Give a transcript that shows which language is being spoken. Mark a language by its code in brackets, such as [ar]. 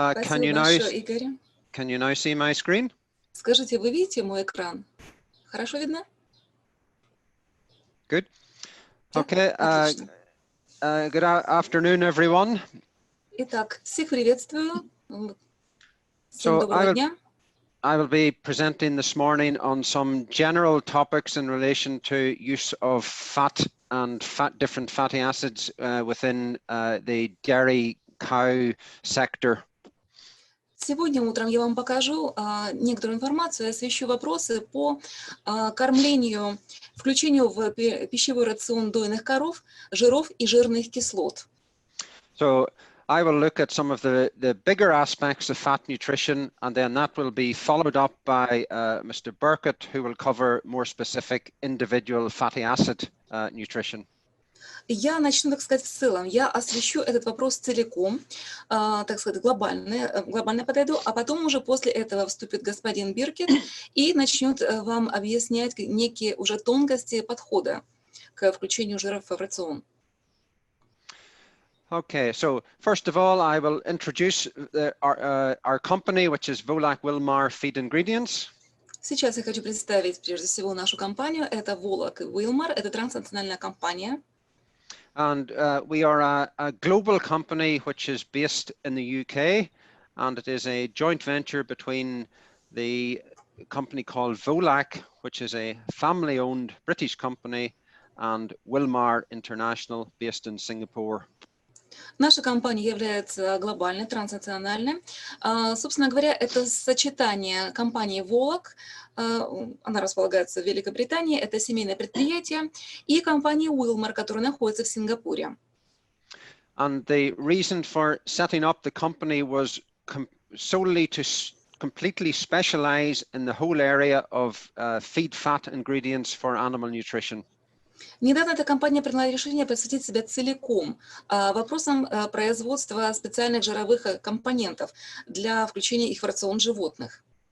[en] Can you now see my screen? [ru] Скажите, вы видите мой экран? Хорошо видно? [en] Good. Okay. Good afternoon, everyone. [ru] Итак, всех приветствую. Всем доброго дня. [en] I will be presenting this morning on some general topics in relation to use of fat and different fatty acids within the dairy cow sector. [ru] Сегодня утром я вам покажу некоторую информацию, освещу вопросы по кормлению, включению в пищевой рацион дойных коров жиров и жирных кислот. [en] So I will look at some of the bigger aspects of fat nutrition, and then that will be followed up by Mr. Burkett, who will cover more specific individual fatty acid nutrition. [ru] Я начну, так сказать, в целом. Я освещу этот вопрос целиком, так сказать, глобально подойду, а потом уже после этого вступит господин Биркет и начнет вам объяснять некие уже тонкости подхода к включению жиров в рацион. [en] Okay, so first of all, I will introduce our company, which is Volac Wilmar Feed Ingredients. [ru] Сейчас я хочу представить прежде всего нашу компанию. Это Volac Wilmar, это транснациональная компания. [en] And we are a global company which is based in the UK, and it is a joint venture between the company called Volac, which is a family-owned British company, and Wilmar International, based in Singapore. [ru] Наша компания является глобальной, транснациональной. Собственно говоря, это сочетание компании Volac, она располагается в Великобритании, это семейное предприятие, и компании Wilmar, которая находится в Сингапуре. [en] And the reason for setting up the company was solely to completely specialize in the whole area of feed fat ingredients for animal nutrition. [ru] Недавно эта компания приняла решение посвятить себя целиком вопросам производства специальных жировых компонентов для включения их в рацион животных.